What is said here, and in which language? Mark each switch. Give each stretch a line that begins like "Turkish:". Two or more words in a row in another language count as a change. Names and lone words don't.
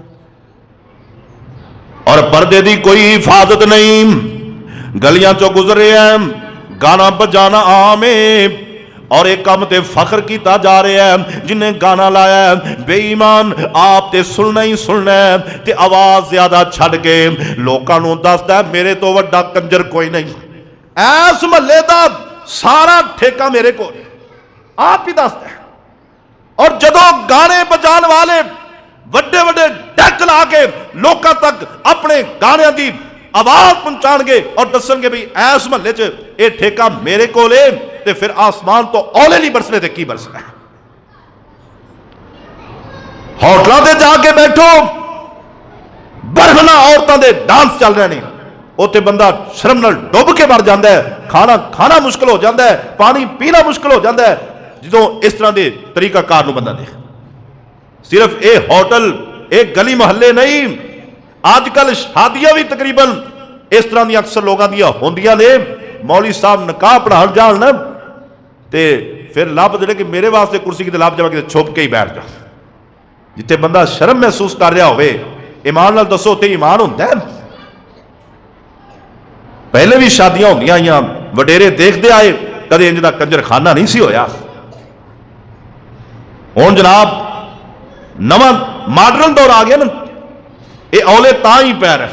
Punjabi: اور پردے دی کوئی حفاظت نہیں، گلیاں چو گزرے ہیں، گانا بجانا عام ہے، اور ایک کام تے فخر کیتا جا رہا ہے جنہیں گانا لایا ہے بے ایمان آپ تے سننا ہی سننا ہے تے آواز زیادہ چھڑ کے لوکاں نوں دسدا ہے میرے تو وڈا کنجر کوئی نہیں، ایس محلے دا سارا ٹھیکہ میرے کو آپ ہی دسدا ہے۔ اور جدو گانے بجان والے وڈے وڈے ڈیک لا کے لوکاں تک اپنے گانے دی آواز پہنچان گے اور دسن گے بھی ایس محلے چ اے ٹھیکہ میرے کو لے، تے پھر آسمان تو اولے نہیں برسنے تے کی برسنا ہے؟ ہوٹلاں تے جا کے بیٹھو، برہنہ عورتاں دے ڈانس چل رہے ہیں، اوتے بندہ شرم نال ڈوب کے مر جاندا ہے، کھانا کھانا مشکل ہو جاندا ہے، پانی پینا مشکل ہو جاندا ہے جدوں اس طرح دے طریقہ کار نوں بندہ دیکھ۔ صرف اے ہوٹل اے گلی محلے نہیں، آج کل شادیاں بھی تقریباً اس طرح دی اکثر لوگاں دیا ہوندیاں نے، مولوی صاحب نکاح پڑھان جان تے پھر لب جڑے کہ میرے واسطے کرسی کی لب جا کے چھپ کے ہی بیٹھ جا، ਜਿੱਥੇ ਬੰਦਾ ਸ਼ਰਮ ਮਹਿਸੂਸ ਕਰ ਰਿਹਾ ਹੋਵੇ, ਈਮਾਨ ਨਾਲ ਦੱਸੋ ਤੇ ਈਮਾਨ ਹੁੰਦਾ ਹੈ। ਪਹਿਲੇ ਵੀ ਸ਼ਾਦੀਆਂ ਹੁੰਦੀਆਂ ਆਈਆਂ, ਵਡੇਰੇ ਦੇਖਦੇ ਆਏ, ਕਦੇ ਇੰਜ ਦਾ ਕੰਜਰਖਾਨਾ ਨਹੀਂ ਸੀ ਹੋਇਆ। ਹੁਣ ਜਨਾਬ ਨਵਾਂ ਮਾਡਰਨ ਦੌਰ ਆ ਗਿਆ ਨਾ, ਇਹ ਔਲੇ ਤਾਂ ਹੀ ਪੈ ਰਹੇ।